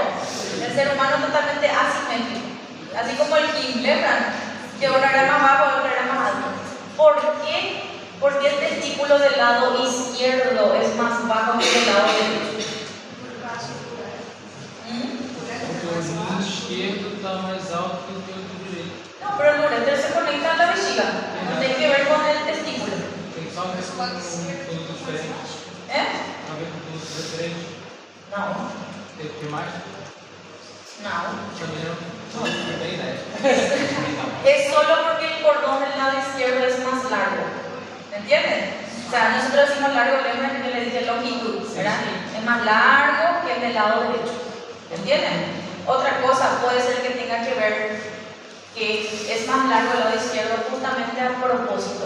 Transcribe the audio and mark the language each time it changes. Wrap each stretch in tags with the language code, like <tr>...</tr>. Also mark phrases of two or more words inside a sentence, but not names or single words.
<es>El ser humano es totalmente asimétrico. Así como el King, ¿verdad? Que uno era más bajo y otro era más alto. ¿Por qué? Porque el testículo del lado izquierdo es más bajo que el lado derecho.</es> <pt>Porque o joelho esquerdo está mais alto que o joelho direito.</pt> <es>No, pero el ureter se conecta a la vejiga. No tiene que ver con el testículo.</es> <pt>Tem só a ver com produto diferente. ¿Eh? A ver com produto diferente.</pt> <es>No.</es> <pt>Tem que mais?</pt> <es>No.</es> <pt>Também não. Foi bem leve.</pt> <es>Es solo porque el cordón del lado izquierdo es más largo. ¿Me entienden? O sea, nosotros decimos largo, lembran que le dije longitud, ¿verdad? Es más largo que el del lado derecho. ¿Me entienden? Otra cosa puede ser que tenga que ver que es más largo el lado izquierdo justamente a propósito.</es>